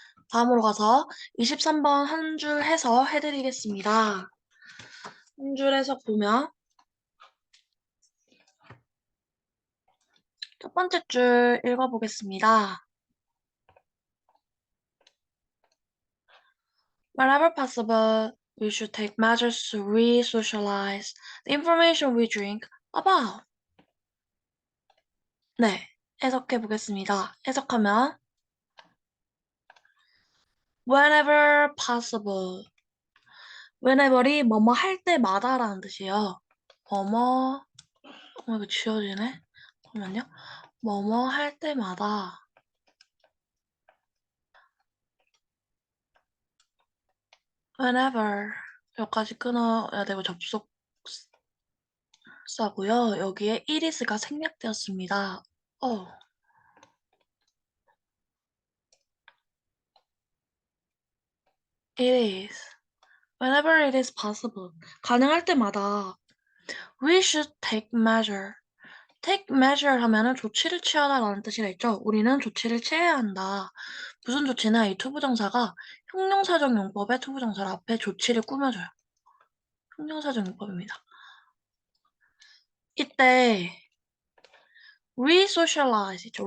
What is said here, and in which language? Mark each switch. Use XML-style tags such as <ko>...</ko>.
<ko>다음으로 가서 23번 한 줄 해서 해드리겠습니다. 한 줄 해서 보면 첫 번째 줄 읽어보겠습니다.</ko> <en>Whenever possible, we should take measures to re-socialize the information we drink about.</en> <ko>네, 해석해 보겠습니다. 해석하면</ko> <en>whenever possible,</en> <ko>whenever이 뭐뭐 할 때마다라는 뜻이에요. 뭐뭐, 이거 지워지네? 잠깐만요. 뭐뭐 할 때마다 whenever 여기까지 끊어야 되고 접속사고요. 여기에 itis가 생략되었습니다.</ko> <en>it is. Whenever it is possible.</en> <ko>가능할 때마다</ko> <en>we should take measure. take measure</en> <ko>하면은 조치를 취하다라는 뜻이 있죠. 우리는 조치를 취해야 한다. 무슨 조치나 이 투부정사가 형용사적 용법의 투부정사를 앞에 조치를 꾸며줘요. 형용사적 용법입니다. 이때 re-socialize 있죠.</ko>